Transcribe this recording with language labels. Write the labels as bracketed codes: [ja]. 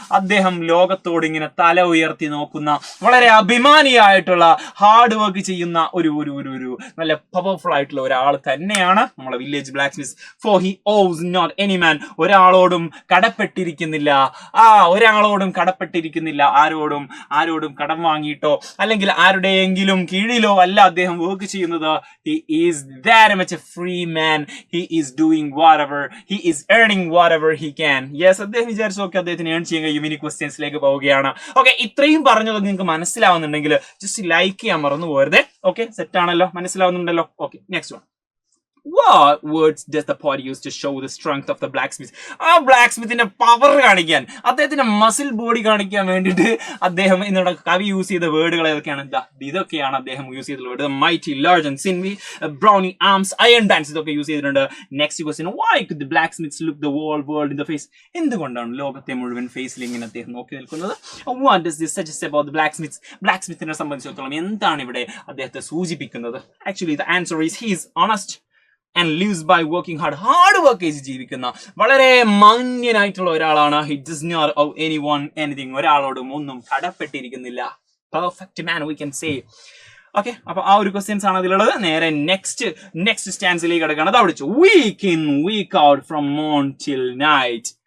[ml] അദ്ദേഹം ലോകത്തോട് ഇങ്ങനെ തല ഉയർത്തി നോക്കുന്ന, വളരെ അഭിമാനിയായിട്ടുള്ള, ഹാർഡ് വർക്ക് ചെയ്യുന്ന ഒരു നല്ല പവർഫുൾ ആയിട്ടുള്ള ഒരാൾ തന്നെയാണ് നമ്മളെ village black Smith. [en] for he owes not any man, [ml] ഒരാളോടും കടപ്പെട്ടിരിക്കുന്നില്ല. ഒരാളോടും കടപ്പെട്ടിരിക്കുന്നില്ല. ആരോടും കടം വാങ്ങിയിട്ടോ അല്ലെങ്കിൽ ആരുടെയെങ്കിലും കീഴിലോ അല്ല അദ്ദേഹം വർക്ക് ചെയ്യുന്നത്. [en] He is very much a free man. He is doing whatever, he is earning whatever he can. [ml] Yes, അദ്ദേഹം വിചാരിച്ചു നോക്കി അദ്ദേഹത്തിന് ഏൺ ചെയ്യാൻ കഴിയും. ഇനി ക്വസ്റ്റ്യൻസിലേക്ക് പോവുകയാണ്. ഓക്കെ, ഇത്രയും പറഞ്ഞത് നിങ്ങൾക്ക് മനസ്സിലാവുന്നുണ്ടെങ്കിൽ ജസ്റ്റ് ലൈക്ക് ചെയ്യാൻ മറന്നു പോരുത്. ഓക്കെ, സെറ്റ് ആണല്ലോ, മനസ്സിലാവുന്നുണ്ടല്ലോ. [en] Okay, next one. What words does the poet use to show the strength of the blacksmith? [ml] ആ ബ്ലാക്ക്സ്മിത്തിന്റെ പവർ കാണിക്കാൻ, അദ്ദേഹത്തിന്റെ മസിൽ ബോഡി കാണിക്കാൻ വേണ്ടിയിട്ട് അദ്ദേഹം എന്നോട് കവി യൂസ് ചെയ്ത വേർഡുകൾ ഏതൊക്കെയാണ്? ഇതൊക്കെയാണ് അദ്ദേഹം യൂസ് ചെയ്ത word. [en] mighty, large and sinewy, [ml] brownie arms, iron bands, ഇതൊക്കെ യൂസ് ചെയ്തിട്ടുണ്ട്. [en] Next question, why could the blacksmiths look the whole world in the face? [ml] എന്തുകൊണ്ടാണ് ലോകത്തെ മുഴുവൻ ഫേസിൽ ഇങ്ങനെ അദ്ദേഹം നോക്കി നിൽക്കുന്നത്? [en] What does this suggest about the blacksmiths? [ml] ബ്ലാക്ക്സ്മിത്തിനെ സംബന്ധിച്ചിടത്തോളം എന്താണ് ഇവിടെ അദ്ദേഹത്തെ സൂചിപ്പിക്കുന്നത്? [en] Actually the answer is he is honest and lives by working hard. [ml] Hard work ചെയ്ത് ജീവിക്കുന്ന വളരെ മാന്യനായിട്ടുള്ള ഒരാളാണ്. [en] He does not owe anyone anything. [ml] ഒരാളോടും ഒന്നും കടപ്പെട്ടിരിക്കുന്നില്ല. [en] Perfect man we can say. [ml] Okay, അപ്പൊ ആ ഒരു ക്വസ്റ്റ്യൻസ് ആണ് അതിലുള്ളത്. നേരെ നെക്സ്റ്റ് സ്റ്റാൻസിലേക്ക് കിടക്കുകയാണ്. അത് അവിടിച്ചു. [en] Week in week out from morn till night.